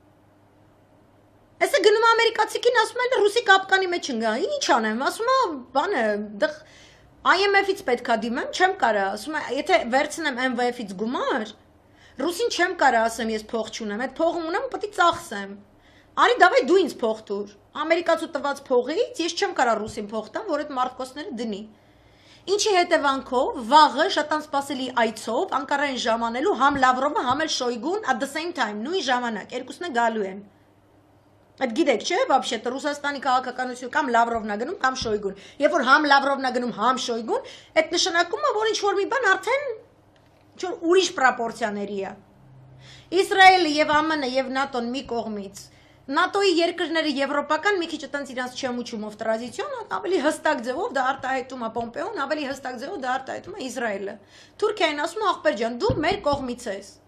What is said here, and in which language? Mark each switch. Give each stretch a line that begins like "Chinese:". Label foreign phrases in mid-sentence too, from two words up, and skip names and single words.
Armenian: Էսը գնում ամերիկացիքին ասում են ռուսի կապկանի մեջ ընկա, ինչ անեմ, ասում եմ, բանը, դղ IMF-ից պետքա դիմեմ, չեմ կարա, ասում եմ, եթե վերցնեմ MVF-ից գումար Ռուսին չեմ կարա ասեմ ես փող չունեմ, այդ փողը ունեմ պետք է ծախսեմ։ Արի դավայ դու ինձ փող տուր։ Ամերիկացու տված փողից ես չեմ կարա ռուսին փող տամ, որ այդ մարտկոսները դնի։ Ինչի հետևանքով վաղը շատ անսպասելի այցով Անկարային ժամանելու համ Լավրովը, համ էլ Շոյգուն
English: at the same time
Armenian: նույն ժամանակ երկուսն է գալու են։ Այդ գիտեք, չէ՞, вообще-то Ռուսաստանի քաղաքականություն կամ Լավրովն է գնում, կամ Շոյգուն։ Երբ որ համ Լավրովն է գնում, համ Շոյգուն, այդ նշանակում է, որ ինչ որ մի բան արդեն ուրիշ պրոպորցիաների է։ Իսրայելը եւ ԱՄՆ-ը եւ ՆԱՏՕ-ն մի կողմից։ ՆԱՏՕ-ի երկրները եվրոպական մի քիչ այտենց իրանց չեմուչումով տրադիցիոն, ավելի հստակ ձևով դա արտահայտում է Պոմպեոն, ավելի հստակ ձևով դա արտահայտում է Իսրայելը։ Թուրքիան ասում է ախպեր ջան, դու մեր կողմից ես։